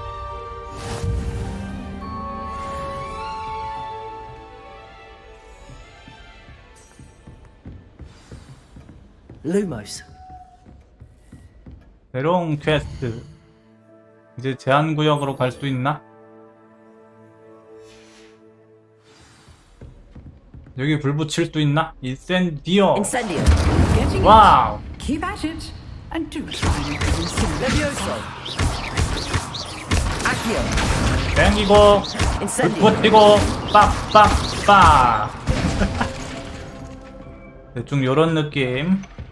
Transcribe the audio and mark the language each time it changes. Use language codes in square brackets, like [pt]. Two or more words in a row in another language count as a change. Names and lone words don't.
[ko] Lumos. 새로운 퀘스트. 이제 제한구역으로 갈 수 있나? 여기 불 붙일 수 있나? 인센디오. Incendio. [en] Getting [ko] 와우. [en] it. Keep at it and do try and consider. [ko] Levioso. Accio. 땡기고 불 Incendio. 붙이고 빡빡빡. 대충 요런 느낌.